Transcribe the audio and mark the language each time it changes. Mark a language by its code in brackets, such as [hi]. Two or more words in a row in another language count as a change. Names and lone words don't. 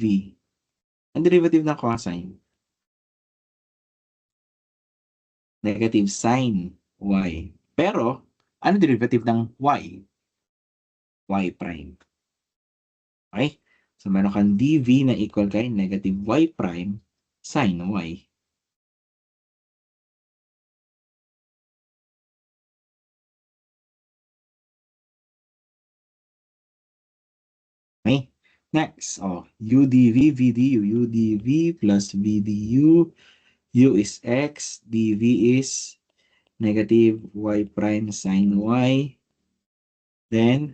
[tl] Ang derivative ng cosine? [en] Negative sine Y. [tl] Pero, ano derivative ng Y? [en] Y prime. Okay? [tl] So, meron kang dV na equal kay [en] negative Y prime sine Y. [tl] Okay? [en] Next, u dv, v du, u dv plus v du, u is x, dv is negative y prime sine y.